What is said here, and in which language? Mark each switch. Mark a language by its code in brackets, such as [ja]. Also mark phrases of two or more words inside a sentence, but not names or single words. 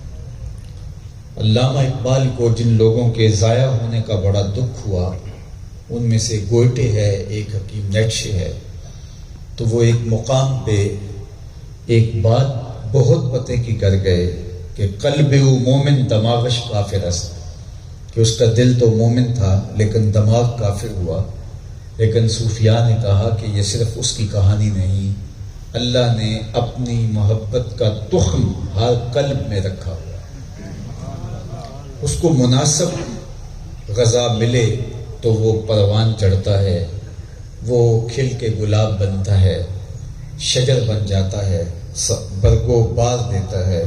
[ur] علامہ اقبال کو جن لوگوں کے ضائع ہونے کا بڑا دکھ ہوا ان میں سے گوئٹے ہے، ایک حکیم نیٹشے ہے، تو وہ ایک مقام پہ ایک بات بہت پتے کی کر گئے کہ [fa] قلب مومن دماغش کافر است، [ur] کہ اس کا دل تو مومن تھا لیکن دماغ کافر ہوا۔ لیکن صوفیاء نے کہا کہ یہ صرف اس کی کہانی نہیں، اللہ نے اپنی محبت کا تخم ہر قلب میں رکھا ہوا، اس کو مناسب غذا ملے تو وہ پروان چڑھتا ہے، وہ کھل کے گلاب بنتا ہے، شجر بن جاتا ہے، برگو باز دیتا ہے۔